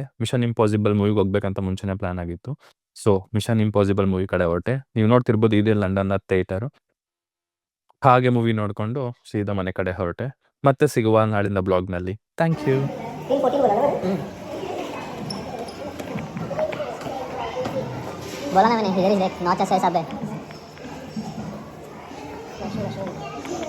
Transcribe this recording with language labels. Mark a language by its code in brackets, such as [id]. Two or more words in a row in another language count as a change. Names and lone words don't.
[kn] ಮಿಷನ್ ಇಂಪಾಸಿಬಲ್ ಮೂವಿಗೆ ಹೋಗ್ಬೇಕಂತ ಮುಂಚೆನೇ ಪ್ಲಾನ್ ಆಗಿತ್ತು. ಸೊ ಮಿಷನ್ ಇಂಪಾಸಿಬಲ್ ಮೂವಿ ಕಡೆ ಹೊರಟೆ. ನೀವು ನೋಡ್ತಿರ್ಬೋದು, ಇದೇ ಲಂಡನ್ನ ಥಿಯೇಟರು. ಹಾಗೆ ಮೂವಿ ನೋಡಿಕೊಂಡು ಸೀದಾ ಮನೆ ಕಡೆ ಹೊರಟೆ. ಮತ್ತೆ ಸಿಗುವ ನಾಳಿನ ಬ್ಲಾಗ್ನಲ್ಲಿ. [en] thank you. [hi] बोला ना मैंने, इधर ही देख 9 से 6 सब है।